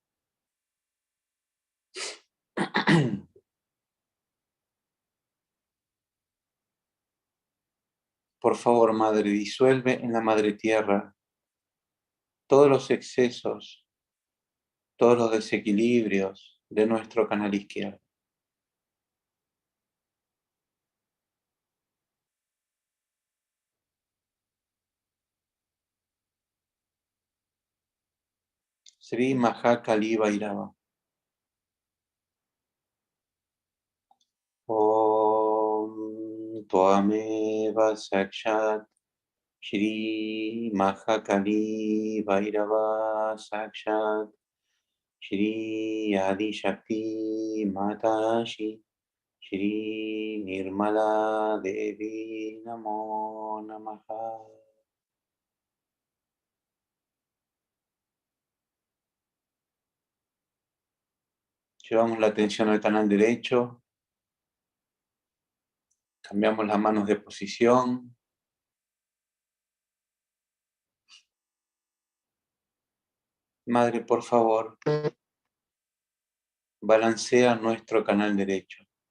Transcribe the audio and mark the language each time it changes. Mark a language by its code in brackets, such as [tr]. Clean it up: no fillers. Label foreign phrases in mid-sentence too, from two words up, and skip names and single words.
[es] Por favor, Madre, disuelve en la Madre Tierra todos los excesos, todos los desequilibrios de nuestro canal izquierdo. Sri Mahakali Bhairava. [sa] Om Tvameva Sakshat Shri Mahakali Bhairava Sakshat Shri Adi Shakti Matashi Shri Nirmala Devi Namo Namaha. [es] Llevamos la atención al canal derecho, cambiamos las manos de posición. Madre, por favor, balancea nuestro canal derecho.